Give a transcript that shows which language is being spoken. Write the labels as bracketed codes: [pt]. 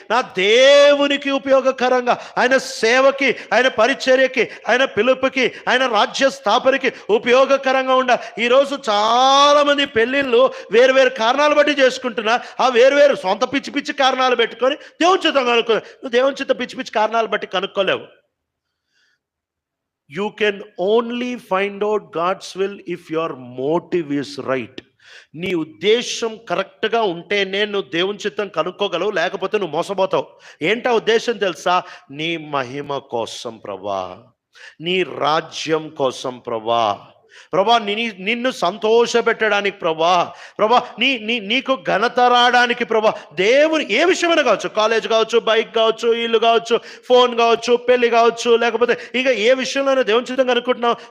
[te] నా దేవునికి ఉపయోగకరంగా, ఆయన సేవకి, ఆయన పరిచర్యకి, ఆయన పిలుపుకి, ఆయన రాజ్య స్థాపనకి ఉపయోగకరంగా ఉండాలి. ఈరోజు చాలా మంది పెళ్ళిళ్ళు వేరు కారణాలు బట్టి చేసుకుంటున్నా. ఆ వేరు సొంత పిచ్చి కారణాలు పెట్టుకొని దేవుని చిత్తం కనుక్కో. నువ్వు దేవుని చిత్త పిచ్చి కారణాలు బట్టి కనుక్కోలేవు. [en] You can only find out God's will if your motive is right. [te] నీ ఉద్దేశం కరెక్ట్గా ఉంటేనే నువ్వు దేవుని చిత్తం కనుక్కోగలవు, లేకపోతే నువ్వు మోసపోతావు. ఏంటా ఉద్దేశం తెలుసా? నీ మహిమ కోసం ప్రభా, నీ రాజ్యం కోసం ప్రభా, నిన్ను సంతోషపెట్టడానికి ప్రభా, నీకు ఘనత రావడానికి ప్రభా, దేవుని ఏ విషయమైనా కావచ్చు, కాలేజ్ కావచ్చు, బైక్ కావచ్చు, ఇల్లు కావచ్చు, ఫోన్ కావచ్చు, పెళ్లి కావచ్చు, లేకపోతే ఇంకా ఏ విషయంలోనైనా దేవుని చిత్తం కనుక్కుంటున్నావు.